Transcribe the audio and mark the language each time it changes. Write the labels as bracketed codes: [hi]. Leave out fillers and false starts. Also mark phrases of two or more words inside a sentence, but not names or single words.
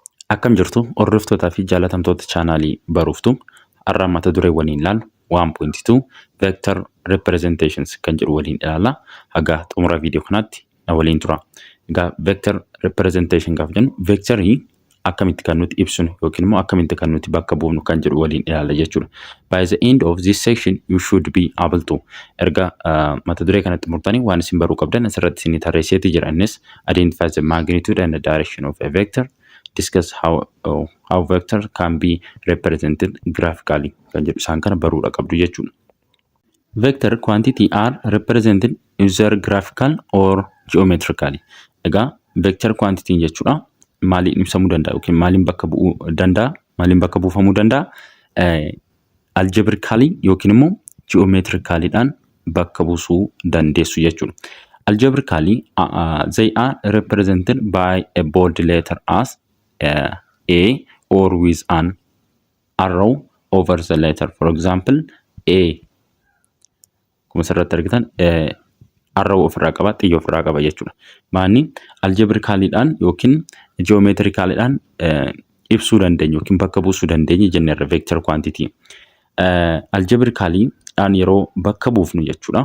[om] Akkam jirtu hordoftoota fi jaalatamtoota chaanaalii Baruuftuu har'a mata duree waliin ilaallu 1.2 [en] vector representations [om] kan jedhu waliin ilaalla. Haga xumura viidiyoo kanaatti na waliin tura. Egaa [en] vector representation [om] gaaf jennu vectorii akkamitti kan nuti ibsinu yookiin immoo akkamitti kan nuti bakka buufnu kan jedhu waliin ilaalla jechuudha. [en] By the end of this section you should be able to [om] erga mata duree kanatti murtanii waan isin baruu qabdan asirratti isin tarreesseetii jira. [en] Innis identify the magnitude and the direction of a vector, discuss how vector can be represented graphically [om] kan jedhu isaan kana baruudha qabdu jechuudha. [en] Vector quantity are represented either graphical or geometrically. [om] Egaa [en] vector quantity [om] jechuudha maaliin ibsamuu danda'a yookiin maaliin bakka bu'uu danda'a, maaliin bakka buufamuu danda'a? Algebraically yookiin immoo geometrically dhaan bakka buusuu dandeessu jechuudha. [en] Algebraically they are represented by a bold letter as A or with an arrow over the letter. For example, A. [om] Kuma sarratti argitan arrow ofirraa qaba, xiyya ofirraa qaba jechuudha. Maanni algebraically dhaan yookiin geometrically dhaan ibsuu dandeenya yookiin bakka buusuu dandeenya jenneerra [en] vector quantity. [om] Algebraically dhaan yeroo bakka buufnu jechuudha.